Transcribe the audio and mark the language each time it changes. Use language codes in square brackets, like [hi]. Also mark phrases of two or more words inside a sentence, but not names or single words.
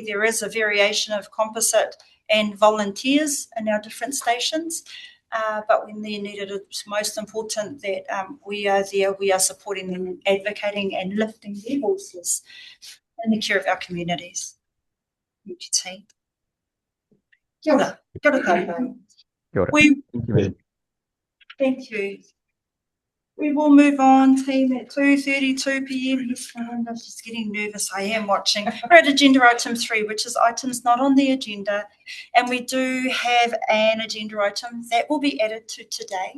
[en] There is a variation of composite and volunteers in our different stations, but when they're needed, it's most important that we are there, we are supporting them, advocating and lifting their voices in the care of our communities. Thank you, team. [mi] Kia ora. Kia ora koutou. Kia ora. [en] We, Thank you, Madam. thank you. We will move on, team, at 2:32 p.m. Yes, I'm just getting nervous. I am watching. We're at agenda item 3, which is items not on the agenda. And we do have an agenda item that will be added to today.